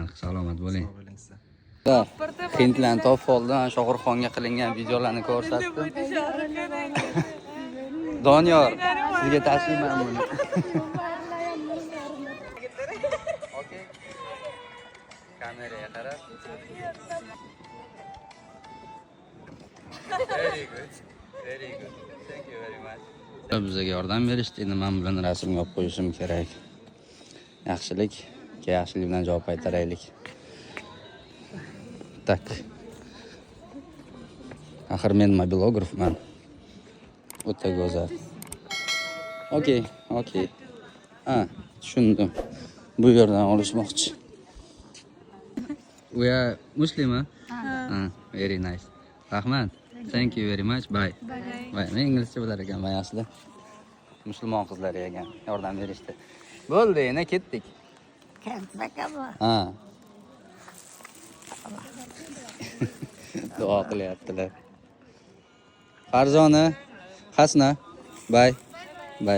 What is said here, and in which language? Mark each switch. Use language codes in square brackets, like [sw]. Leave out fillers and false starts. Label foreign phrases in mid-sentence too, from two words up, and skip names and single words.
[uz] Salomat bo'ling. Hindlarni topib oldim. Shohruxxonga qilingan videolarni ko'rsatdim. Doniyor, sizga tashlayman buni. [en] Okay. [uz] Kameraga qarab. [en] Very good. Very good. Thank you very much. [uz] Bizga yordam berishdi. Endi men bilan rasmga olib qo'yishim kerak. Yaxshilik, yaxshilik bilan javob qaytaraylik. Tak. Axir men mobilografman. O'ta go'zal. [en] Okey, okey. [uz] Ha, tushundim. Bu yerdan olishmoqchi. [en] We are Muslim, huh? Very nice. Rahmat. Thank you very much. Bye. Bye. [uz] Men inglizcha bilar ekan, bayasizlar. Musulmon qizlar ekan, yordam berishdi. Bo'ldi, yana ketdik. Ketmakami? Ha. Duo qilyaptilar. Farzona, Hasna. Bye. Bye.